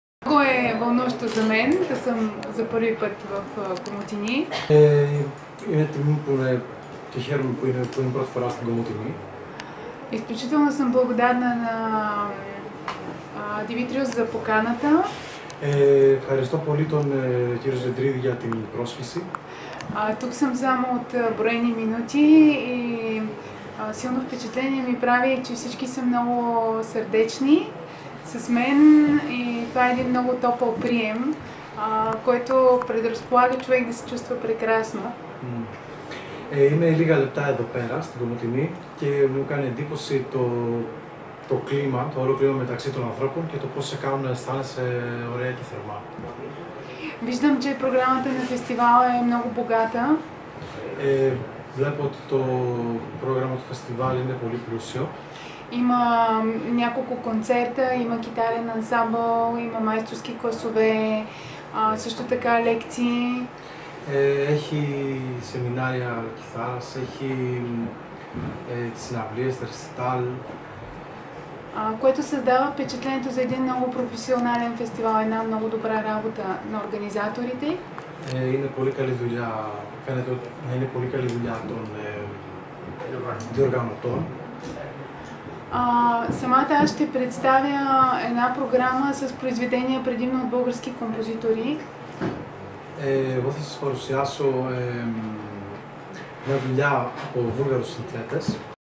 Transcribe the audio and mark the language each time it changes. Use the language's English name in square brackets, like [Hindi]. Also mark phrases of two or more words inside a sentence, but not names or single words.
[Bulgarian] Много е вълнуващо за мен да съм за първи път в Комотини. [Greek] Είναι τιμή που είναι και χαίρομαι που είναι πρώτη φορά στην Κομοτηνή. [Bulgarian] Изключително съм благодарна на Димитриос за поканата. [Greek] Ευχαριστώ πολύ τον κύριο Ζεντρίδη για την πρόσκληση. [Bulgarian] Тук съм само от броени минути и силно впечатление ми прави, че всички са много сърдечни с мен и това е един много топъл прием, който предразполага човек да се чувства прекрасно. [Greek] Είμαι λίγα λεπτά εδώ πέρα, στην Κομοτηνή, και μου κάνει εντύπωση το κλίμα, το όλο κλίμα μεταξύ των ανθρώπων και το πώς σε κάνουν να αισθάνεσαι ωραία και θερμά. [Bulgarian] Виждам, че програмата на фестивала е много богата. [Greek] Βλέπω ότι το πρόγραμμα του φεστιβάλ είναι πολύ πλούσιο. [Bulgarian] Има няколко концерта, има китарен ансамбъл, има майсторски класове, също така лекции. [Greek] Έχει σεμινάρια κιθάρας, έχει τις συναυλίες, τα ρεσιτάλ. [Bulgarian] Което създава впечатлението за един много професионален фестивал, една много добра работа на организаторите. [Greek] Είναι πολύ καλή δουλειά, φαίνεται να είναι πολύ καλή δουλειά των διοργανωτών. [Bulgarian] Самата аз ще представя една програма с произведения предимно от български композитори. [Greek] Εγώ θα σας παρουσιάσω μια δουλειά από βούλγαρους συνθέτες.